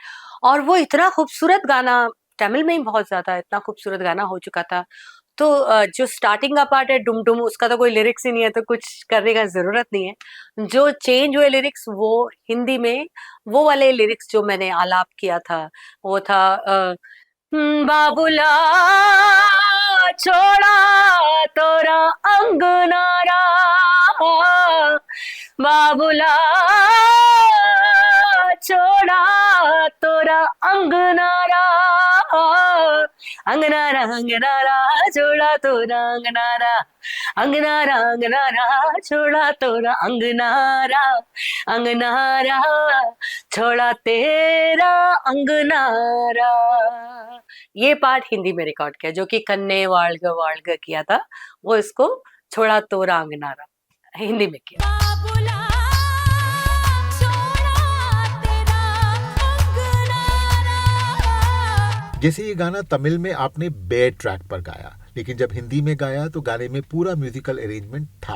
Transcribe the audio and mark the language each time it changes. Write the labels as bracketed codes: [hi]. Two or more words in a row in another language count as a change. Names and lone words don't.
[hi] और वो इतना खूबसूरत गाना, तमिल में ही बहुत ज्यादा इतना खूबसूरत गाना हो चुका था. तो जो स्टार्टिंग का पार्ट है डुम डुम, उसका तो कोई लिरिक्स ही नहीं है, तो कुछ करने का जरूरत नहीं है. जो चेंज हुए लिरिक्स वो हिंदी में, वो वाले लिरिक्स जो मैंने आलाप किया था वो था बाबुला छोड़ा तोरा अंगनारा, बाबुला छोड़ा तोरा अंगनारा, अंगनारा अंगनारा छोड़ा तोरा अंगनारा, अंगनारा अंगनारा छोड़ा तोरा अंगनारा, अंगनारा छोड़ा तेरा अंगनारा. ये पार्ट हिंदी में रिकॉर्ड किया, जो कि कन्ने वाल्ग वाल्ग किया था, वो इसको छोड़ा तोरा अंगनारा हिंदी में किया. जैसे ये गाना तमिल में आपने [en] bare track [hi] पर गाया, लेकिन जब हिंदी में गाया तो गाने में पूरा [en] musical arrangement [hi] था.